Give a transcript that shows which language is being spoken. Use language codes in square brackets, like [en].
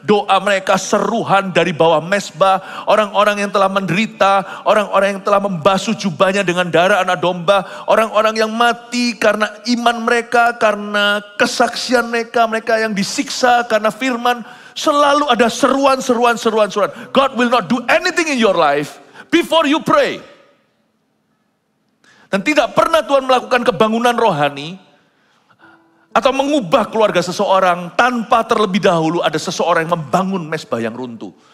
[id] Doa mereka seruhan dari bawah mezbah. Orang-orang yang telah menderita, orang-orang yang telah membasuh jubahnya dengan darah anak domba. Orang-orang yang mati karena iman mereka, karena kesaksian mereka. Mereka yang disiksa karena firman. Selalu ada seruan. [en] God will not do anything in your life before you pray. [id] Dan tidak pernah Tuhan melakukan kebangunan rohani atau mengubah keluarga seseorang tanpa terlebih dahulu ada seseorang yang membangun mezbah yang runtuh.